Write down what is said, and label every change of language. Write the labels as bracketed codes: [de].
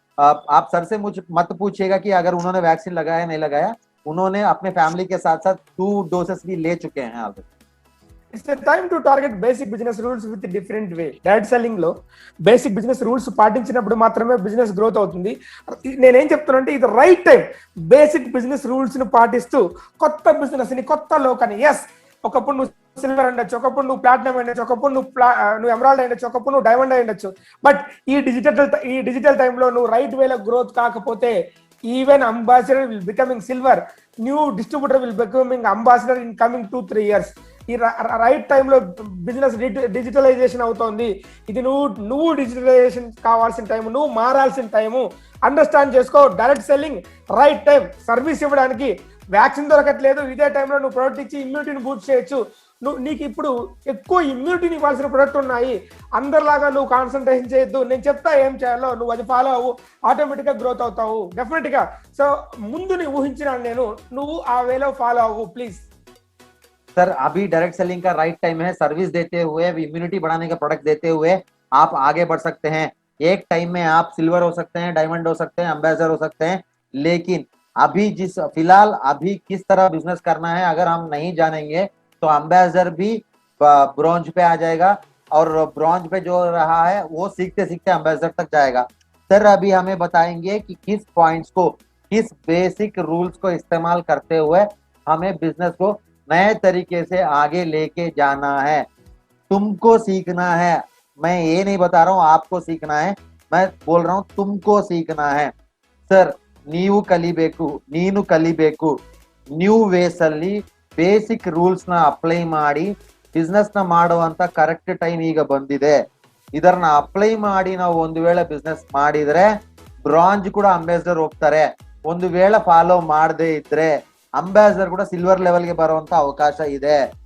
[hi] आप सर से मुझे मत पूछिएगा कि अगर उन्होंने वैक्सीन लगाया नहीं लगाया, उन्होंने अपने फैमिली के साथ साथ 2 डोसेस भी ले चुके हैं already. [en] It's a time to target basic business rules with a different way. [te] Direct selling లో బేసిక్ బిజినెస్ రూల్స్ పాటించినప్పుడు మాత్రమే బిజినెస్ గ్రోత్ అవుతుంది. నేనేం చెప్తున్నానంటే ఇది right time. Basic business rules ని పాటిస్తూ కొత్త బిజినెస్ ని, కొత్త లోకాన్ని, ఎస్ ఒకప్పుడు నువ్వు సిల్వర్ అయ్యొచ్చు, ఒకప్పుడు నువ్వు ప్లాటినం అయ్యొచ్చు, ఒకప్పుడు నువ్వు ఎమరాల్డ్ అయ్యొచ్చు, ఒకప్పుడు నువ్వు డైమండ్ అయ్యొచ్చు. బట్ ఈ డిజిటల్ టైంలో నువ్వు రైట్ వేలో గ్రోత్ కాకపోతే, [en] Even ambassador will becoming silver, new distributor will becoming ambassador in coming 2-3 years. [te] ఈ రైట్ టైంలో బిజినెస్ డిజిటలైజేషన్ అవుతోంది. ఇది నువ్వు డిజిటలైజేషన్ కావాల్సిన టైం, నువ్వు మారాల్సిన టైము. అండర్స్టాండ్ చేసుకో. Direct selling right time. Service ఇవ్వడానికి వ్యాక్సిన్ దొరకట్లేదు, ఇదే టైంలో నువ్వు ప్రొడక్ట్ ఇచ్చి ఇమ్యూనిటీని బూస్ట్ చేయొచ్చు. నీకు ఇప్పుడు ఎక్కువ ఇమ్యూనిటీని ఇవ్వాల్సిన ప్రొడక్ట్ ఉన్నాయి. అందరిలాగా నువ్వు కాన్సన్ట్రేషన్ చేయొద్దు. నేను చెప్తా ఏం చేయాలో, నువ్వు అది ఫాలో అవ్వు, ఆటోమేటిక్గా గ్రోత్ అవుతావు డెఫినెట్ గా. సో ముందు నీ ఊహించినాను నేను, నువ్వు ఆ వేలో ఫాలో అవ్వు ప్లీజ్. [hi] सर अभी डायरेक्ट सेलिंग का राइट टाइम है। सर्विस देते हुए, इम्यूनिटी बढ़ाने का प्रोडक्ट देते हुए आप आगे बढ़ सकते हैं। एक टाइम में आप सिल्वर हो सकते हैं, डायमंड हो सकते हैं, एम्बेसडर हो सकते हैं, लेकिन अभी फिलहाल अभी किस तरह बिजनेस करना है अगर हम नहीं जानेंगे तो एम्बेसडर भी ब्रॉन्ज पे आ जाएगा, और ब्रॉन्ज पे जो रहा है वो सीखते सीखते एम्बेसडर तक जाएगा। सर अभी हमें बताएंगे कि किस पॉइंट्स को, किस बेसिक रूल्स को इस्तेमाल करते हुए हमें बिजनेस को नए तरीके से आगे लेके जाना है। तुमको सीखना है, मैं ये नहीं बता रहा हूं आपको सीखना है, मैं बोल रहा हूं तुमको सीखना है। सर [kn] ನೀವು ಕಲಿಬೇಕು, ನೀನು ಕಲಿಬೇಕು. ನ್ಯೂ ವೇಸ್ ಅಲ್ಲಿ ಬೇಸಿಕ್ ರೂಲ್ಸ್ ನ ಅಪ್ಲೈ ಮಾಡಿ ಬಿಸ್ನೆಸ್ ನ ಮಾಡುವಂತ ಕರೆಕ್ಟ್ ಟೈಮ್ ಈಗ ಬಂದಿದೆ. ಇದನ್ನ ಅಪ್ಲೈ ಮಾಡಿ ನಾವು ಒಂದು ವೇಳೆ ಬಿಸ್ನೆಸ್ ಮಾಡಿದ್ರೆ ಬ್ರಾಂಜ್ ಕೂಡ ಅಂಬಾಸಿಡರ್ ಹೋಗ್ತಾರೆ. ಒಂದು ವೇಳೆ ಫಾಲೋ ಮಾಡದೇ ಇದ್ರೆ ಅಂಬಾಸಿಡರ್ ಕೂಡ ಸಿಲ್ವರ್ ಲೆವೆಲ್ಗೆ ಬರುವಂತ ಅವಕಾಶ ಇದೆ.